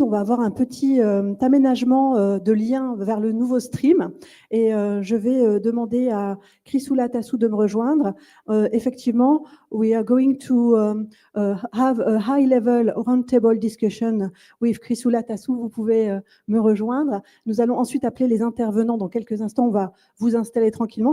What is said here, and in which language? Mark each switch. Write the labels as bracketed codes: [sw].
[fr] On va avoir un petit aménagement de lien vers le nouveau stream. Et je vais demander à Chrysoula Tassou de me rejoindre. [en] Effectivement, we are going to have a high-level roundtable discussion with Chrysoula Tassou. [fr] Vous pouvez me rejoindre. Nous allons ensuite appeler les intervenants. Dans quelques instants, on va vous installer tranquillement.